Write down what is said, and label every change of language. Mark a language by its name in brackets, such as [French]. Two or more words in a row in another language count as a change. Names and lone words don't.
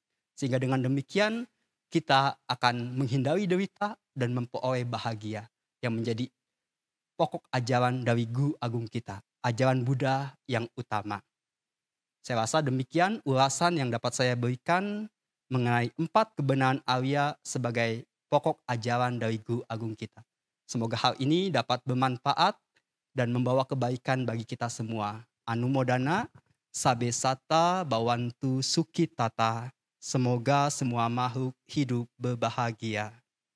[Indonesian] Sehingga dengan demikian kita akan menghindari derita dan memperoleh bahagia yang menjadi pokok ajaran dari Guru Agung kita, ajaran Buddha yang utama. Saya rasa demikian ulasan yang dapat saya berikan mengenai 4 kebenaran Arya sebagai pokok ajaran dari Guru Agung kita. Semoga hal ini dapat bermanfaat dan membawa kebaikan bagi kita semua. [Pali] Anumodana, sabe sata bawantu sukitata. [Indonesian] Semoga semua makhluk hidup berbahagia.